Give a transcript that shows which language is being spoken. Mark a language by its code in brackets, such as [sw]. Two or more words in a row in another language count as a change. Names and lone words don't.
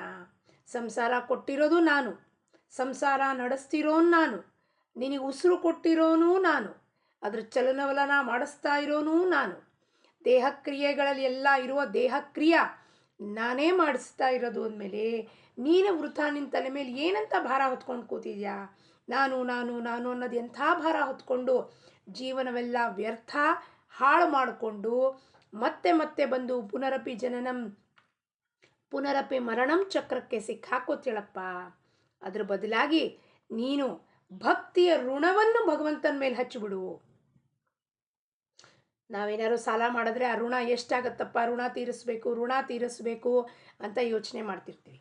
[kn] ಸಂಸಾರ ಕೊಟ್ಟಿರೋದು ನಾನು, ಸಂಸಾರ ನಡೆಸ್ತಿರೋನು ನಾನು, ನಿನಗೆ ಉಸಿರು ಕೊಟ್ಟಿರೋನು ನಾನು, ಅದ್ರ ಚಲನವಲನ ಮಾಡಿಸ್ತಾ ಇರೋನು ನಾನು, ದೇಹಕ್ರಿಯೆಗಳಲ್ಲಿ ಎಲ್ಲ ಇರುವ ದೇಹಕ್ರಿಯೆ ನಾನೇ ಮಾಡಿಸ್ತಾ ಇರೋದು ಅಂದಮೇಲೆ ನೀನು ವೃಥಾ ನಿನ್ನ ತಲೆ ಮೇಲೆ ಏನಂತ ಭಾರ ಹೊತ್ಕೊಂಡು ಕೂತಿದ್ಯಾ? ನಾನು ನಾನು ನಾನು ಅನ್ನೋದು ಎಂಥ ಭಾರ ಹೊತ್ಕೊಂಡು ಜೀವನವೆಲ್ಲ ವ್ಯರ್ಥ ಹಾಳು ಮಾಡಿಕೊಂಡು ಮತ್ತೆ ಮತ್ತೆ ಬಂದು [sa] ಪುನರಪಿ ಜನನಂ ಪುನರಪಿ ಮರಣಂ [kn] ಚಕ್ರಕ್ಕೆ ಸಿಕ್ಕಾಕೋತಿಳಪ್ಪ. ಅದ್ರ ಬದಲಾಗಿ ನೀನು ಭಕ್ತಿಯ ಋಣವನ್ನು ಭಗವಂತನ ಮೇಲೆ ಹಚ್ಚಿಬಿಡು. ನಾವೇನಾದ್ರು ಸಾಲ ಮಾಡಿದ್ರೆ ಆ ಋಣ ಎಷ್ಟಾಗತ್ತಪ್ಪ, ಋಣ ತೀರಿಸ್ಬೇಕು ಅಂತ ಯೋಚನೆ ಮಾಡ್ತಿರ್ತೀವಿ.